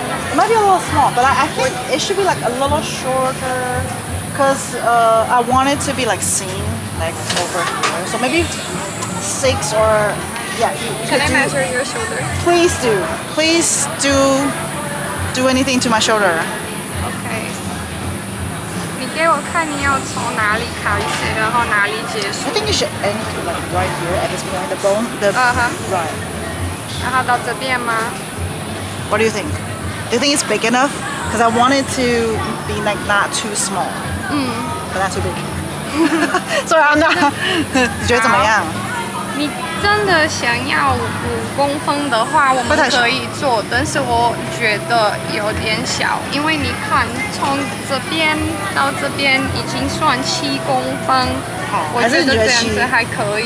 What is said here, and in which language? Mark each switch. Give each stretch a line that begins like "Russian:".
English: It might be a little small, but I think it should be like a little shorter, cause I want it to be like seen like over here. So maybe 6 or. Yeah, Can I measure your shoulder? Please do. Please do anything to my shoulder. Okay.
Chinese: 你给我看你要从哪里开始，然后哪里结束。
English: I think you should end like right here at this point, the bone, right.
Chinese: 然后到这边吗？
English: What do you think? Do you think it's big enough? Because I want it to be like not too small. But not too big. Sorry, I'm not.
Chinese: 你觉得怎么样？你真的想要5公分的话，我们可以做，但是我觉得有点小，因为你看从这边到这边已经算7公分，我觉得这样子还可以。